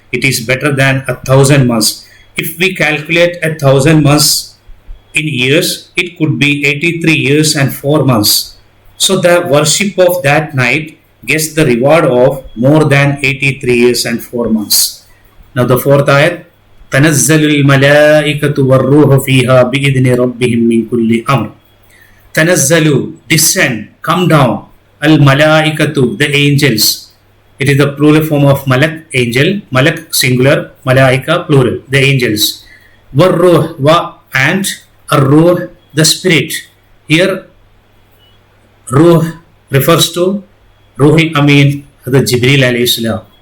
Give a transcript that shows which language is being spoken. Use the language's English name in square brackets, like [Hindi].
[English] It is better than 1,000 months. If we calculate 1,000 months in years, it could be 83 years and 4 months. So the worship of that night gets the reward of more than 83 years and 4 months. Now the fourth ayat, [Arabic] تنزل الملائكة والروح فيها بإذن ربهم من كل أمر. [English] تنزل, descend, come down. Al-malaikatu, the angels. It is the plural form of malak, angel. Malak, singular. Malaika, plural, the angels. Warruh, wa, and ar-ruh, the spirit. Here, ruh refers to Ruhul Amin, the Jibreel alayhi salam.